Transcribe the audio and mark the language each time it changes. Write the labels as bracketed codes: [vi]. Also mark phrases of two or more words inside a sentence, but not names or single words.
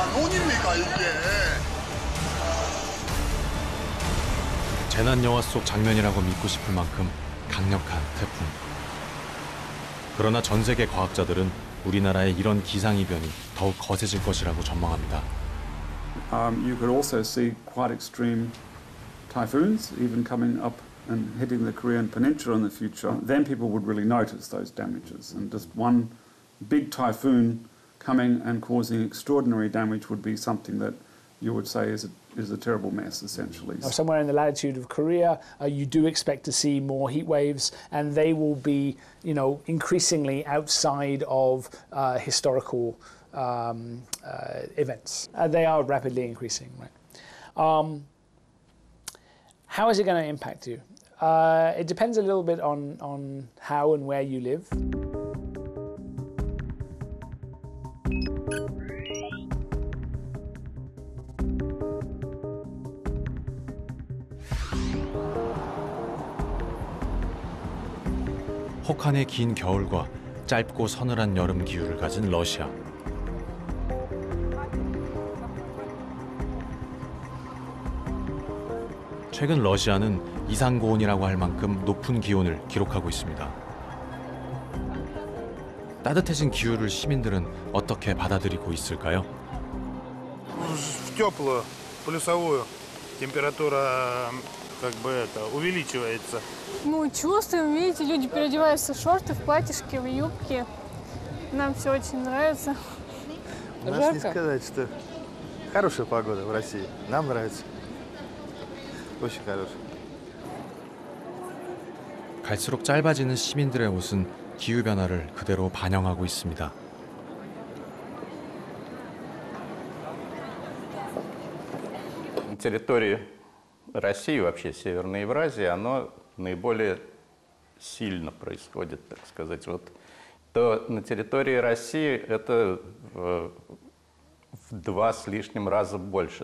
[ko] 논입니까 이게? 재난 영화 속 장면이라고 믿고 싶을 만큼 강력한 태풍. 그러나 전 세계 과학자들은 우리나라의 이런 기상이변이 더욱 거세질 것이라고 전망합니다. [en] You could also see quite extreme typhoons even coming up and hitting the Korean Peninsula in the future. Then people would really notice those damages, and just one big typhoon coming and causing extraordinary damage would be something that you would say is a terrible mess, essentially. Somewhere in the latitude of Korea, you do expect to see more heat waves, and they will be, increasingly outside of historical events. They are rapidly increasing, right? How is it going to impact you? It depends a little bit on how and where you live. [ko] 혹한의 긴 겨울과 짧고 서늘한 여름 기후를 가진 러시아. 최근 러시아는 이상고온이라고 할 만큼 높은 기온을 기록하고 있습니다. 따뜻해진 기후를 시민들은 어떻게 받아들이고 있을까요? [ru] В теплую, плюсовую температура увеличивается. Мы чувствуем, видите, люди переодеваются в шорты, в платьишки, в юбки. Нам все очень нравится. У нас не сказать, что хорошая погода в России. Нам нравится. Очень хорошая. [ko] 갈수록 짧아지는 시민들의 옷은 기후 변화를 그대로 반영하고 있습니다. [ru] Территория России, вообще Северной Евразии, оно наиболее сильно происходит, так сказать. То на территории России это в 2 с лишним раза больше.